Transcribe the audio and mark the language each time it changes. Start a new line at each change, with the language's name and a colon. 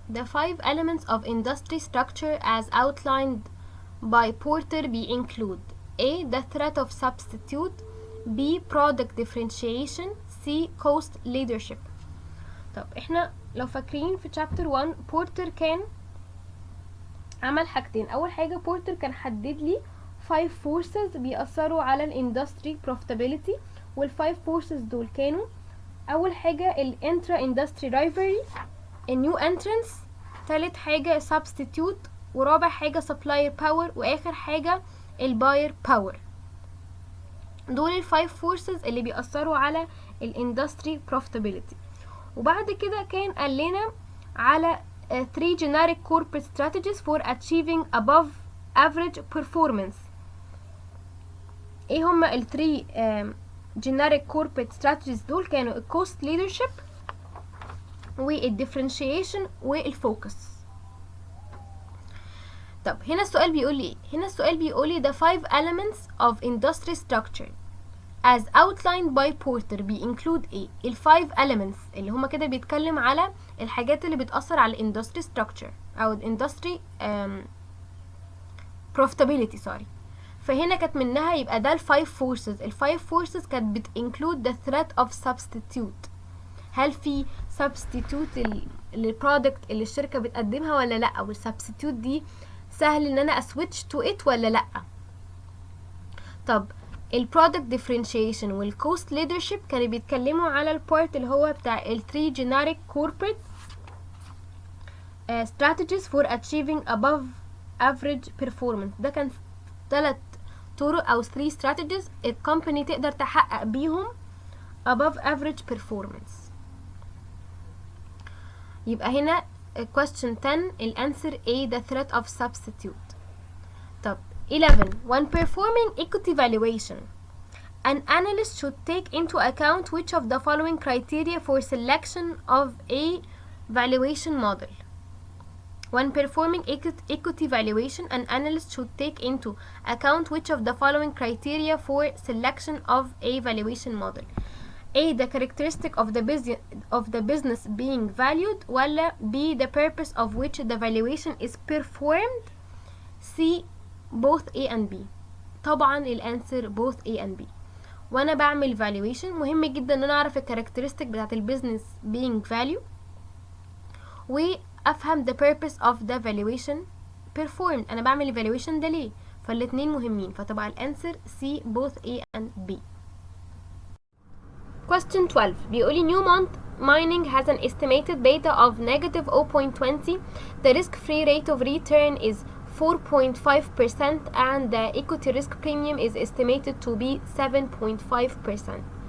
English: The 5 elements of industry structure as outlined by Porter include: A. The threat of substitute, B. product differentiation, C. cost leadership.
Arabic: طب احنا لو فاكرين في chapter 1 بورتر كان عمل حاجتين. اول حاجة بورتر كان حدد لي 5 forces بيأثروا على الاندستري profitability، وال5 forces دول كانوا اول حاجة الانترا اندستري rivalry، النيو انترنس، تالت حاجة substitute، ورابع حاجة supplier power، واخر حاجة الباير باور. دول الفايف فورسز اللي بيأثروا على الاندستري profitability. وبعد كده كان قال لنا على 3 generic corporate strategies for achieving above average performance. ايه هما ال 3 generic corporate strategies دول؟ كانوا ال cost leadership وال differentiation والfocus. طب هنا السؤال بيقول لي هنا السؤال بيقول لي the 5 elements of industry structure as outlined by Porter include ايه؟ ال 5 elements اللي هما كده بيتكلم على الحاجات اللي بتأثر على industry structure او industry profitability sorry. فهنا كانت منها يبقى ده ال 5 forces. ال 5 forces كانت include the threat of substitute. هل في substitute للبرودكت اللي الشركة بتقدمها ولا لأ؟ او السبستيتيوت دي سهل ان انا اسويتش تو ات ولا لأ؟ طب البرودكت ديفرنشيشن والكوست ليدرشيب كانوا بيتكلموا على البارت اللي هو بتاع ال 3 generic corporate
English: strategies for achieving above average performance.
Arabic: ده كان 3 طرق او 3 strategies الكومباني تقدر تحقق بيهم above average performance. يبقى هنا question 10 الانسر A the threat of substitute.
English: طب 11 when performing equity valuation an analyst should take into account which of the following criteria for selection of a valuation model. When performing equity valuation, an analyst should take into account which of the following criteria for selection of a valuation model. A. The characteristic of the business being valued, ولا B. The purpose of which the valuation is performed. C. Both A and B.
Arabic: طبعا الانسر both A and B. وانا بعمل valuation مهم جدا ان انا اعرف الكاركترستيك بتاعت البيزنس being value وافهم the purpose of the valuation performed. انا بعمل evaluation ده ليه؟ فالاتنين مهمين، فتبقى الانسر C both A and B.
English: Question 12 بيقولي Newmont mining has an estimated beta of negative 0.20. The risk-free rate of return is 4.5% and the equity risk premium is estimated to be 7.5%.